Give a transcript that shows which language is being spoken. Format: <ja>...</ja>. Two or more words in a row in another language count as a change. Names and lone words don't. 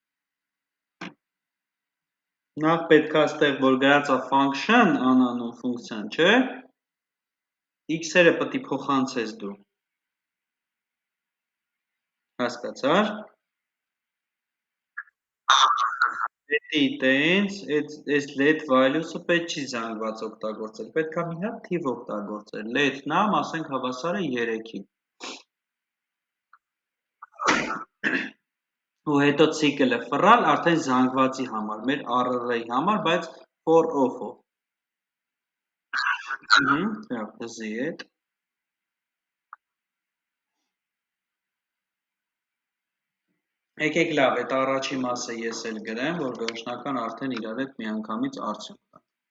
<hy>Նախ պետքա այստեղ, որ գրած է function, անանուն ֆունկցիան, չէ։ X-երը պետք է փոխանցես դու։ Հասկացար։ Պետք է տենց, այս</hy> <en>let value-</en> <hy>ը պետք չի զանգված օգտագործել, պետք է մի հատ թիվ օգտագործել, let-ն ամ, ասենք հավասար է 3-ի։ Ու հետո ցիկլը ֆռալ արդեն զանգվածի համար, մեր RR-ի համար, բայց</hy> <en>for off-</en> <hy>ով։ Լավ, դզի հետ։ Եկեք լավ, այդ առաջի մասը ես էլ գրեմ, որ վերջնական արդեն իրար հետ միանգամից արդյունք տա։</hy>